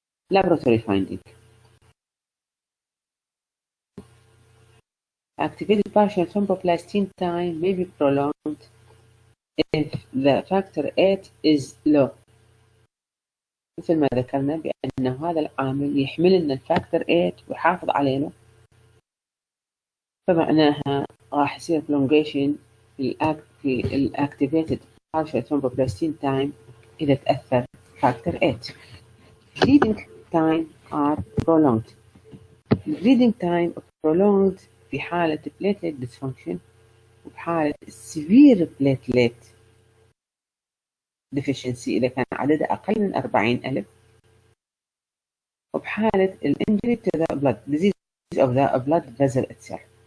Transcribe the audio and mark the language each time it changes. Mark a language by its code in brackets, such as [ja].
[en] Laboratory finding: activated partial thromboplastin time may be prolonged if the factor 8 is low. [ar] مثل ما ذكرنا بأن هذا العامل يحمل لنا الفاكتور 8 ويحافظ علينا، فمعناها راح يصير prolongation في الactivated partial thromboplastin time إذا تأثر factor 8. [en] Bleeding time are prolonged. Bleeding time prolonged [ar] في حالة [en] platelet dysfunction وبحالة severe platelet deficiency [ar] إذا كان عددها أقل من 40,000، وبحالة [en] injury to the blood, disease of the blood vessel itself.